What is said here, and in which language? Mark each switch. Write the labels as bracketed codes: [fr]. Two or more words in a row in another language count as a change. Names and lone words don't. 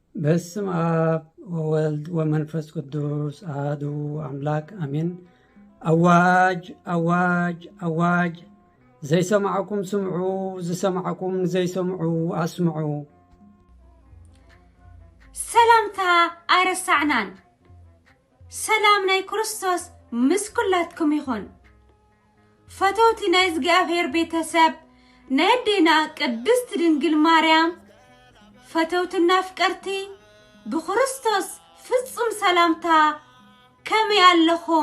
[gez] በስመ አብ ወወልድ ወመንፈስ ቅዱስ አሐዱ አምላክ አሜን። [ti] አዋጅ አዋጅ አዋጅ! ዘይሰማዕኩም ስምዑ፣ ዝሰማዕኩም ዘይሰምዑ አስምዑ። ሰላምታ አይረሳዕናን። ሰላም ናይ ክርስቶስ ምስ ኩላትኩም ይኹን። ፈተውቲ ናይ እግዚአብሔር ቤተሰብ ናይ ኣዴና ቅድስት ድንግል ማርያም ፈተውትና ፍቀርቲ ብክርስቶስ ፍጹም ሰላምታ ከመይ ኣለኹም?